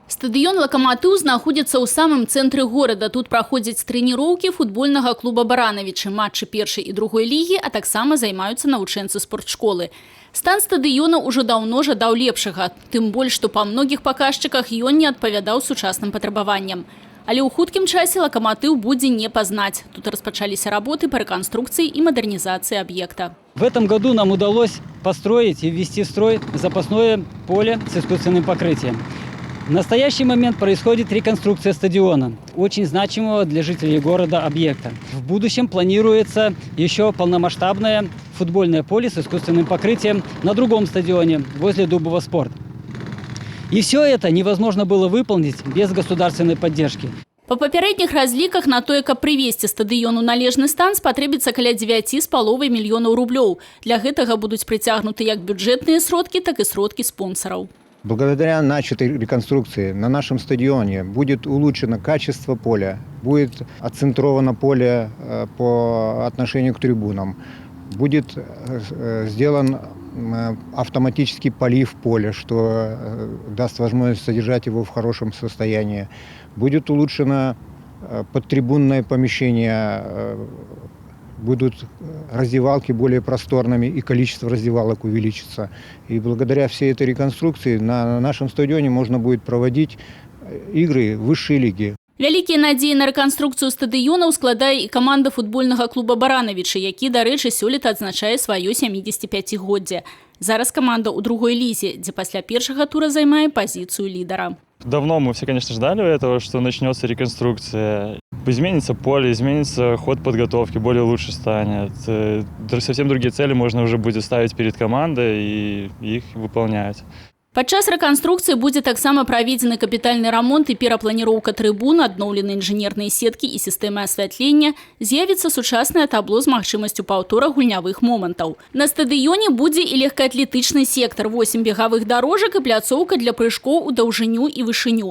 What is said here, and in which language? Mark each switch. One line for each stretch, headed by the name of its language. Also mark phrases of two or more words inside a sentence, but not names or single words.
Belarusian: Стадыён «Локомотив» знаходзіцца ў самым цэнтры горада. Тут праходзяць трэніроўкі футбольнага клуба «Баранавічы», матчы першай і другой лігі, а таксама займаюцца навучэнцы спортшколы. Стан стадыёна ўжо даўно жадаў лепшага, тым больш, што па многіх паказчыках ён не адпавядаў сучасным патрабаванням. Але ў хуткім часе «Локомотив» будзе не пазнаць. Тут распачаліся работы па рэканструкцыі і мадэрнізацыі аб'екта.
Russian: В этом году нам удалось построить и ввести в строй запасное поле с искусственным покрытием. В настоящий момент происходит реконструкция стадиона, очень значимого для жителей города объекта. В будущем планируется еще полномасштабное футбольное поле с искусственным покрытием на другом стадионе, возле Дубова спорт. И все это невозможно было выполнить без государственной поддержки.
Belarusian: Па папярэдніх разліках на тое, каб прывесці стадыёну належны стан, спатрэбіцца каля 9,5 мільёнаў рублёў. Для гэтага будуць прыцягнуты як бюджэтныя сродкі, так и сродкі спонсоров.
Russian: Благодаря начатой реконструкции на нашем стадионе будет улучшено качество поля, будет отцентровано поле по отношению к трибунам, будет сделан автоматический полив поля, что даст возможность содержать его в хорошем состоянии. Будет улучшено подтрибунное помещение, будут раздевалки более просторными и количество раздевалок увеличится. И благодаря всей этой реконструкции на нашем стадионе можно будет проводить игры высшей лиги.
Belarusian: Вялікія надзеі на рэканструкцыю стадыёнаў складае і каманда футбольнага клуба «Баранавічы», які, дарэчы, сёлета адзначае сваё 75-годдзе. Зараз каманда ў другой лізе, дзе пасля першага тура займае пазіцыю лідара.
Russian: Давно мы все, конечно, ждали этого, что начнется реконструкция. Изменится поле, изменится ход подготовки, более лучше станет. Совсем другие цели можно уже будет ставить перед командой и их выполнять.
Belarusian: Падчас рэканструкцыі будзе таксама праведзены капітальны рамонт і перапланіроўка трыбун, адноўлены інжынерныя сеткі і сістэмы асвятлення, з'явіцца сучаснае табло з магчымасцю паўтора гульнявых момантаў. На стадыёне будзе і легкаатлетычны сектар, 8 бегавых дарожак і пляцоўка для прыжкоў у даўжыню і вышыню.